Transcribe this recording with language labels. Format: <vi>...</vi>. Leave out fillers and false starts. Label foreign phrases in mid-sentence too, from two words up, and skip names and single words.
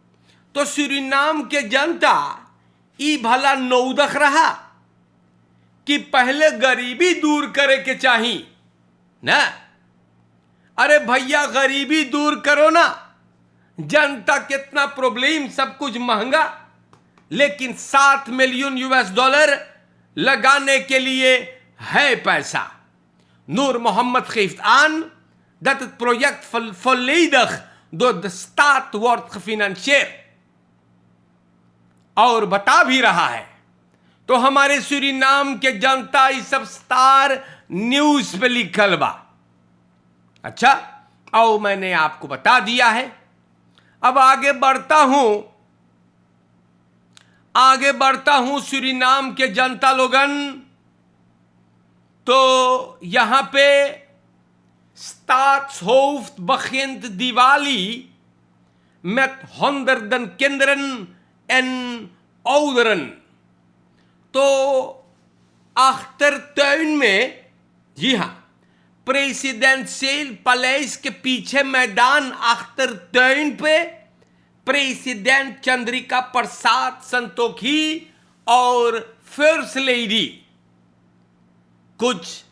<hns>तो सूरीनाम के जनता ई भला नौदख रहा कि पहले गरीबी दूर करे के चाही ना। अरे भैया गरीबी दूर करो ना, जनता कितना प्रॉब्लम, सब कुछ महंगा, लेकिन 7</hns> <en>million US dollar</en> <hns>लगाने के लिए है पैसा।</hns> <nl>Nur Mohammed geeft aan dat het project volledig door de staat wordt gefinancierd</nl> <hns>और बता भी रहा है। तो हमारे सूरीनाम के जनता इस सब स्टार न्यूज पे लिखल बा। अच्छा, आओ मैंने आपको बता दिया है। अब आगे बढ़ता हूं सूरीनाम के जनता लोगन। तो यहां पे</hns> <nl>staatshoofd begint Diwali met honderden kinderen en ouderen.</nl> <hns>तो achtertuin में, जी हां,</hns> <en>presidential palace</en> <hns>के पीछे मैदान achtertuin पे प्रेसिडेंट चंद्रिका प्रसाद संतोखी और</hns> <en>first lady,</en> <hns>कुछ</hns>